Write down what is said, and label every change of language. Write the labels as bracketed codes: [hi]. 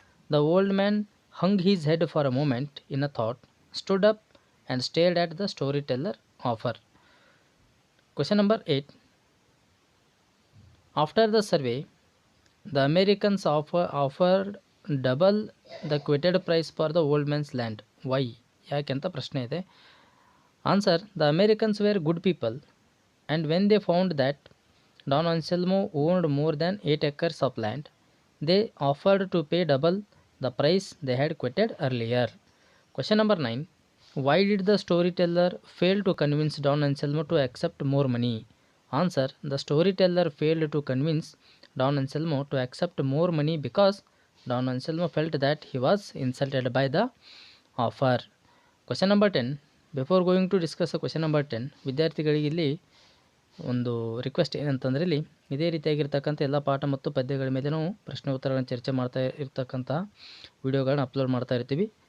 [en] The old man hung his head for a moment in a thought, stood up and stared at the storyteller offer. Question number 8. After the survey, the Americans offered double the quoted price for the old man's land. [kn] Why? ಯಾಕೆ ಅಂತ ಪ್ರಶ್ನೆ ಇದೆ. [en] Answer the Americans were good people and when they found that Don Anselmo owned more than 8 acres of land they offered to pay double the price they had quoted earlier. Question number 9. Why did the storyteller fail to convince Don Anselmo to accept more money? Answer. The storyteller failed to convince Don Anselmo to accept more money because Don Anselmo felt that he was insulted by the offer. Question number 10. Before going to discuss question number 10, [kn] ವಿದ್ಯಾರ್ಥಿಗಳಿಗೆ ಇಲ್ಲಿ ಒಂದು request ಏನಂತಂದರೆ, ಇಲ್ಲಿ ಇದೇ ರೀತಿಯಾಗಿರ್ತಕ್ಕಂಥ ಎಲ್ಲ ಪಾಠ ಮತ್ತು ಪದ್ಯಗಳ ಮೇಲೆ ನಾವು ಪ್ರಶ್ನೆ ಉತ್ತರಗಳನ್ನು ಚರ್ಚೆ ಮಾಡ್ತಾ ಇರ್ತಕ್ಕಂಥ ವಿಡಿಯೋಗಳನ್ನ ಅಪ್ಲೋಡ್ ಮಾಡ್ತಾ ಇರ್ತೀವಿ.